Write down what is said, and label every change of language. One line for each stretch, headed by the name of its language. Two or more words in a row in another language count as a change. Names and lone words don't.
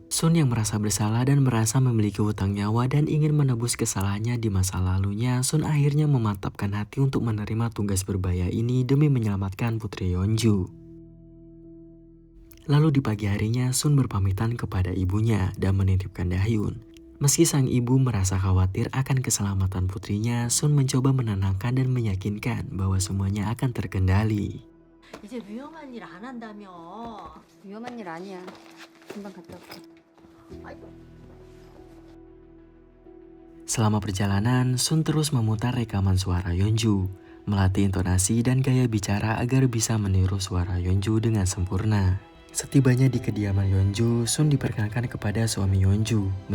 Indonesian: Sun yang merasa bersalah dan merasa memiliki hutang nyawa dan ingin menebus kesalahannya di masa lalunya, Sun akhirnya memantapkan hati untuk menerima tugas berbahaya ini demi menyelamatkan putri Yeonju. Lalu di pagi harinya Sun berpamitan kepada ibunya dan menitipkan Dahyun. Meski sang ibu merasa khawatir akan keselamatan putrinya, Sun mencoba menenangkan dan meyakinkan bahwa semuanya akan terkendali.
Korean: 이제 위험한 일 안 한다며. 위험한 일 아니야. 금방 갔다 올게.
Indonesian: Selama perjalanan, Sun terus memutar rekaman suara Yeonju, melatih intonasi dan gaya bicara agar bisa meniru suara Yeonju dengan sempurna. Setibanya di kediaman Yeonju, Sun diperkenalkan kepada suami Yeonju.